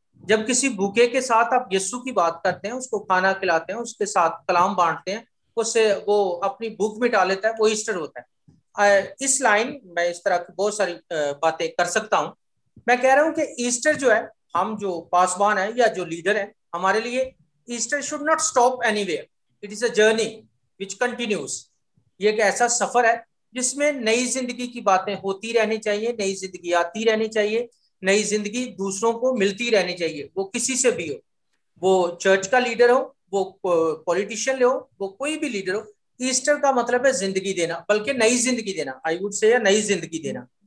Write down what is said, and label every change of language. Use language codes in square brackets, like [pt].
[ur] جب کسی بھوکے کے ساتھ آپ یسوع کی بات کرتے ہیں, اس کو کھانا کھلاتے ہیں, اس کے ساتھ کلام بانٹتے ہیں, اس سے وہ اپنی بھوک مٹا لیتا ہے, وہ ایسٹر ہوتا ہے. اس لائن میں اس طرح کی بہت ساری باتیں کر سکتا ہوں. میں کہہ رہا ہوں کہ ایسٹر جو ہے, ہم جو پاسبان ہیں یا جو لیڈر ہیں, ہمارے لیے Easter [en] Should not stop anywhere. It is a journey which continues. [ur] یہ ایک ایسا سفر ہے جس میں نئی زندگی کی باتیں ہوتی رہنی چاہیے, نئی زندگی آتی رہنی چاہیے, نئی زندگی دوسروں کو ملتی رہنی چاہیے, وہ کسی سے بھی ہو, وہ چرچ کا لیڈر ہو, وہ پولیٹیشین ہو, وہ کوئی بھی لیڈر ہو. ایسٹر کا مطلب ہے زندگی دینا, بلکہ نئی زندگی دینا, [en] I would سے [ur] نئی زندگی دینا.